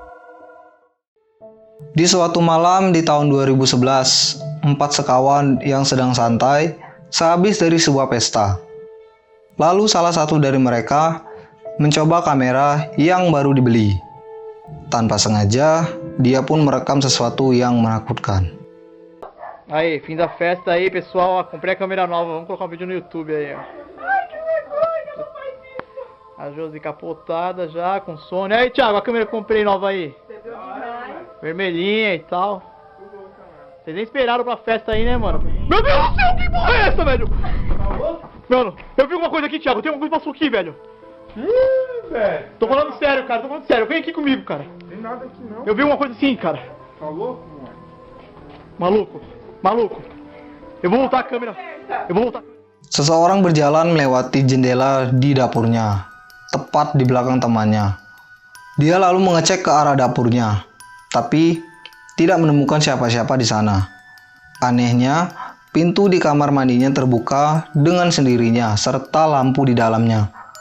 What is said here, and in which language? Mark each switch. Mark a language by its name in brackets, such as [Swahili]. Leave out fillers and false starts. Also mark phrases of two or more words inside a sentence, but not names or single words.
[Indonesian] Di suatu malam di tahun 2011, 4 sekawan yang sedang santai sehabis dari sebuah pesta. Lalu salah satu dari mereka mencoba kamera yang baru dibeli. Tanpa sengaja, dia pun merekam sesuatu yang menakutkan. [Portuguese] Aí, fim da festa aí, pessoal. Comprei a câmera nova. Vamos colocar um vídeo no YouTube aí, ó. Ai, que vergonha, não faz isso. A Josi capotada já, com sono. Aí, Thiago, a câmera que eu comprei nova aí. Vermelhinha e tal. Vocês nem esperaram pra festa aí, né, mano? Meu Deus do céu, que porra é essa, velho? Mano, eu vi alguma coisa aqui, Thiago. Tem alguma coisa que passou aqui, velho. Ih, velho. Tô falando sério, cara. Tô falando sério. Vem aqui comigo, cara. Tem nada aqui não. Eu vi uma coisa assim, cara. Tá louco, mano? Maluco. Maluco. Eu vou voltar a câmera. Eu vou voltar. [Indonesian] Seseorang berjalan melewati jendela di dapurnya, tepat di belakang temannya. Dia lalu mengecek ke arah dapurnya, tapi tidak menemukan siapa-siapa di sana. Anehnya, pintu di kamar mandinya terbuka dengan sendirinya serta lampu di dalamnya.